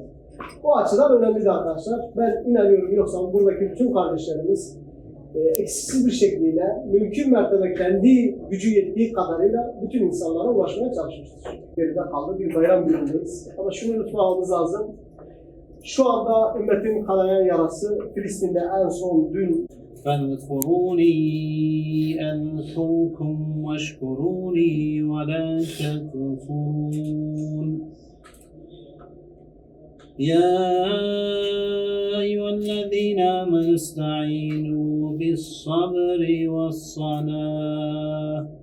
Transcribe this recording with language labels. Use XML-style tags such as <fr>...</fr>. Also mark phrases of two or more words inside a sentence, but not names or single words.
<tr>Bu açıdan önemli arkadaşlar. Ben inanıyorum yoksa buradaki bütün kardeşlerimiz eksiksiz bir şekilde mümkün mertebe kendi gücü yettiği kadarıyla bütün insanlara ulaşmaya çalışmıştır. Geride kaldı bir bayram günündeyiz. Ama şunu unutmamamız lazım. Şu anda ümmetin kanayan yarası Filistin'de en son dün</tr> <ar>فاذكروني أذكركم واشكروني ولا تكفرون يا أيها الذين آمنوا استعينوا بالصبر والصلاة</ar>